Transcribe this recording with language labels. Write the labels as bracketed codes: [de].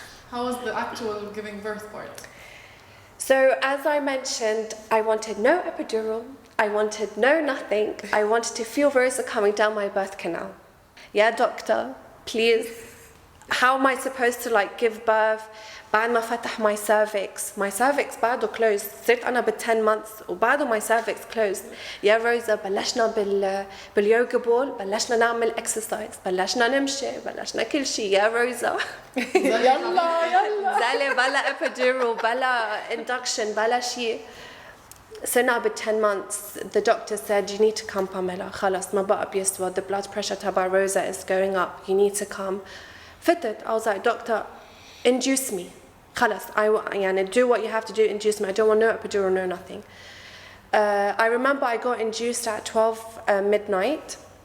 [en] How was the actual giving birth part? So as I mentioned, I wanted no epidural. I wanted no nothing. I wanted to feel Rosa coming down my birth canal. Yeah, doctor, please. How am I supposed to like give birth? [ar] بعد ما فتح [en] my cervix [ar] بعده closed. صرت أنا [en] 10 months [ar] وبعده [en] my cervix closed. [ar] يا روزا بلشنا باليوغا بول، بلشنا نعمل exercise، بلشنا نمشي، بلشنا كل شيء يا روزا. يلا. زالي بلا epidural بلا induction بلا شيء. [en] So now with 10 months, the doctor said, you need to come, Pamela. [ar] خلاص ما بقى بيسوى. [en] The blood pressure تبع Rosa is going up. You need to come. [ar] فتت. [en] I was like, doctor, induce me. [ar] خلاص. [en] يعني do what you have to do, induce me. I don't want no epidural, no nothing. I remember I got induced at 12 midnight.